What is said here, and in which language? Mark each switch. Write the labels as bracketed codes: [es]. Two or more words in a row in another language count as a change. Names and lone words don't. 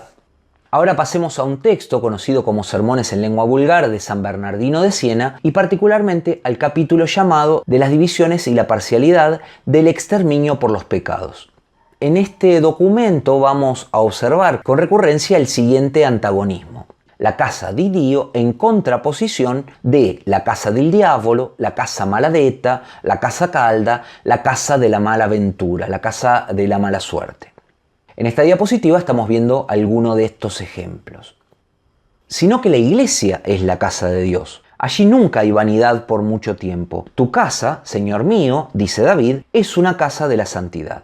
[es] Ahora pasemos a un texto conocido como Sermones en lengua vulgar de San Bernardino de Siena, y particularmente al capítulo llamado de las divisiones y la parcialidad del exterminio por los pecados. En este documento vamos a observar con recurrencia el siguiente antagonismo: [it] la casa di Dio [es] en contraposición de [it] la casa del diavolo, la casa maladetta, la casa calda, [es] la casa de la mala ventura, la casa de la mala suerte. En esta diapositiva estamos viendo algunos de estos ejemplos. Sino que la iglesia es la casa de Dios. Allí nunca hay vanidad por mucho tiempo. Tu casa, Señor mío, dice David, es una casa de la santidad.